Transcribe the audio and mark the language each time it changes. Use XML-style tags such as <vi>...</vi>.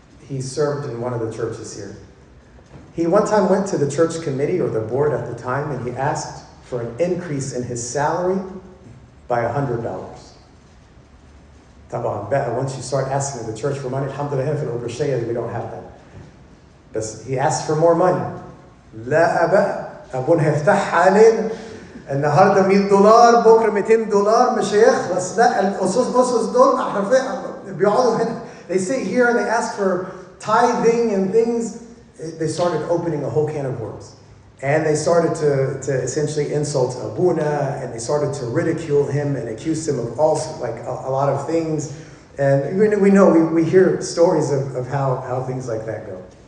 <en>he served in one of the churches here. He one time went to the church committee or the board at the time, and he asked for an increase in his salary by $100.</en> <ar>طبعا</ar> <en>once you start asking the church for money, alhamdulillah,</en> <ar>في الأوبرشية</ar> <en>we don't have that. But he asked for more money.</en> <ar>لا أبا أبونا هيفتح علينا النهارده $100 بكره $200 مش هيخلص. لا الأسس دول حرفيا بيقعدوا هنا.</ar> <en>They sit here and they ask for tithing and things. They started opening a whole can of worms. And they started to essentially insult Abuna, and they started to ridicule him and accuse him of all, like a lot of things. And we hear stories of how things like that go.</en>